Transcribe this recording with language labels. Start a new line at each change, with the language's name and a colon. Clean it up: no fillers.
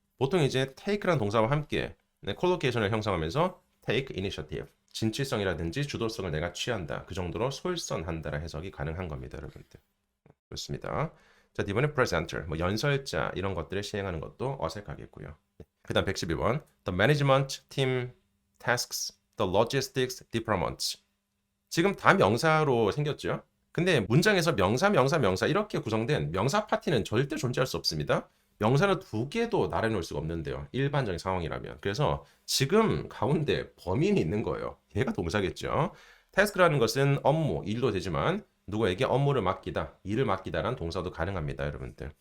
Korean: 보통 이제 take라는 동사와 함께 네, 콜로케이션을 형성하면서
English: take initiative
Korean: 진취성이라든지 주도성을 내가 취한다. 그 정도로 솔선한다라 해석이 가능한 겁니다, 여러분들. 그렇습니다. 자, 이번에 presenter, 뭐 연설자 이런 것들을 시행하는 것도 어색하겠고요. 그다음 112번.
English: The management team tasks the logistics department.
Korean: 지금 다 명사로 생겼죠? 근데 문장에서 명사 이렇게 구성된 명사 파티는 절대 존재할 수 없습니다. 명사는 두 개도 나눠놓을 수가 없는데요. 일반적인 상황이라면. 그래서 지금 가운데 범인이 있는 거예요. 얘가 동사겠죠. task라는 것은 업무, 일도 되지만 누구에게 업무를 맡기다, 일을 맡기다라는 동사도 가능합니다, 여러분들.